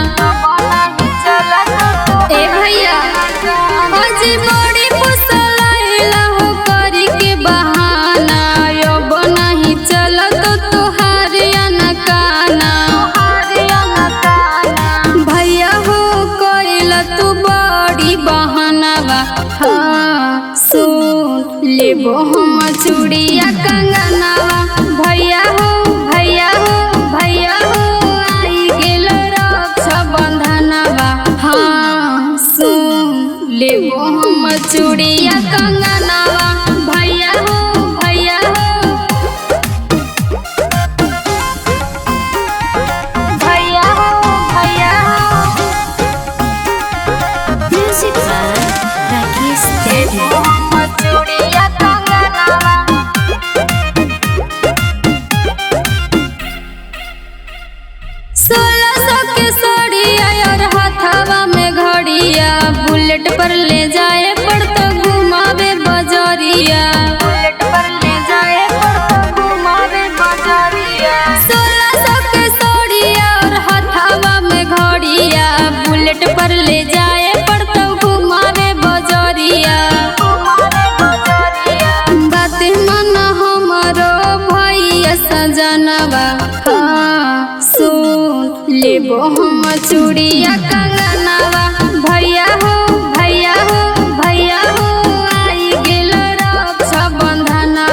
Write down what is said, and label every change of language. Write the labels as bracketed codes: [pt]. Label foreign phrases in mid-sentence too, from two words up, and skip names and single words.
[bho] ए भैया ओ जी बड़ी फुसलैला हो करी के बहाना। अब नहीं चलत तोहार अनकाना। भैया हो कइला तू बड़ी बहानवा। हाँ सुन लेबो हम चूड़िया कंगनवा। भैया हो भैया हो भैया हो आई गेलो रक्षा बंधनवा। हाँ सुन लेबो हम चूड़िया कंगनवा। भैया हो भैया हो भैया हो भैया हो [en] Music by Rakesh Daniel. [bho] हम चूड़िया कंगनवा। 1600 के साड़िया और हाथवा में घड़िया। बुलेट पर ले जाए पड़ता घुमावे बजरिया। बुलेट पर ले जाए पड़ता घुमावे बजरिया। 1600 के साड़िया और हाथवा में घड़िया। बुलेट पर ले जाए पड़ता घुमावे बजरिया। घुमावे बजरिया। बात मन हमरो भैया सजनवा। हाँ सुन लेबो हम चूड़िया कंगनवा। भैया हो भैया हो भैया हो आई गेलो रक्षा बंधनवा।